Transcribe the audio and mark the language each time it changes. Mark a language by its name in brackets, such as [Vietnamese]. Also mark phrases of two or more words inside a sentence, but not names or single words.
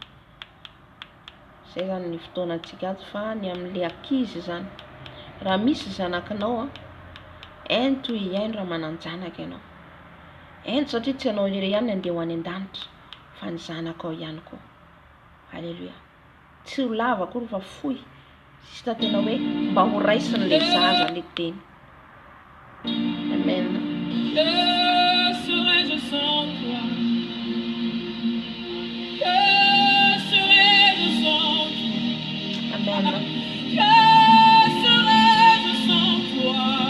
[Malagasy] zay zany ny fotoanantsika ato fa ny amin'le ankizy zany raha misy zanakinao ento iaino raha mananjanaka ianao ento satria tsy anao ire ihany andeha ho any an-danitra fa ny zanakao ihany koa alleluia tsy ho lava akory fa fohy sista tena hoe mba ho raisiny le zaza le teny amen [French] Que serais-je sans toi? Que serais-je sans toi? amen Que serais-je sans toi?